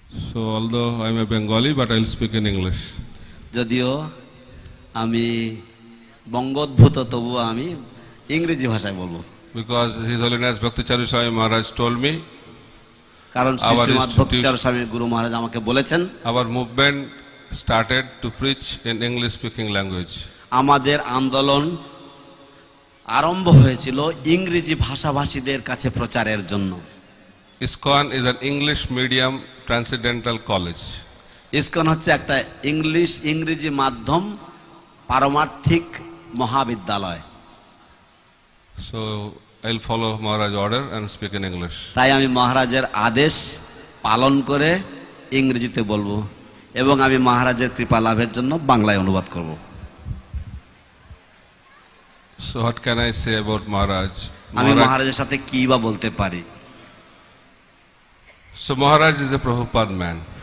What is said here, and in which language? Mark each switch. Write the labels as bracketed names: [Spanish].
[English] So although I am a Bengali, but I will speak in English. [Bangla] যদিও আমি বঙ্গোদ্ভূত তবু আমি ইংরেজি ভাষায় বলবো। [English] Because His Holiness Bhakti Charu Swami Maharaj told me, [Bangla] কারণ শ্রীমৎ ভক্তি চারু স্বামী গুরু মহারাজ আমাকে বলেছেন [English] our movement started to preach in English speaking language. [Bangla] আমাদের আন্দোলন আরম্ভ হয়েছিল ইংরেজি ভাষাভাষীদের কাছে প্রচারের জন্য। [English] ISKCON is an English medium transcendental college. [Bangla] ISKCON হচ্ছে একটা ইংরেজি মাধ্যম পারমার্থিক মহাবিদ্যালয়। [English] So I will follow Maharaj order and speak in English. [Bangla] তাই আমি মহারাজের আদেশ পালন করে ইংরেজিতে বলবো এবং আমি মহারাজের কৃপা লাভের জন্য বাংলায় অনুবাদ করব। [English] So what can I say about Maharaj? [Bangla] আমি মহারাজের সাথে কি বা বলতে পারি? [English] So Maharaj is a Prabhupada man.